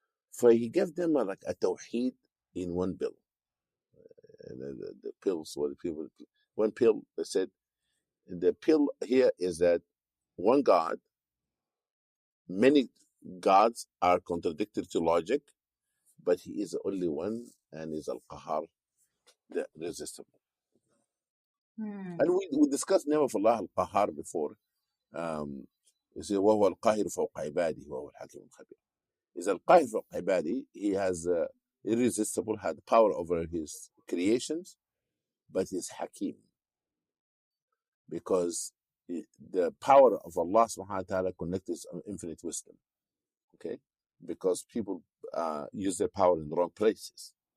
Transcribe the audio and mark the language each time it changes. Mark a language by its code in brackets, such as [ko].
[en] So he gave them like a tawheed in one pill. The pills, what the people, one pill, they said, the pill here is that one God, many gods are contradictory to logic, but he is the only one and is al-Qahar, the resistible. And we discussed the name of Allah al-Qahar before. [ar] You see, وهو القاهر فوق عباده وهو الحكيم الخبير. [en] Is al-Qahir [ar] فوق عباده. [en] He has irresistible, had power over his creations, but he's Hakim. Because the power of Allah subhanahu wa ta'ala connects infinite wisdom. Okay? Because people use their power in the wrong places.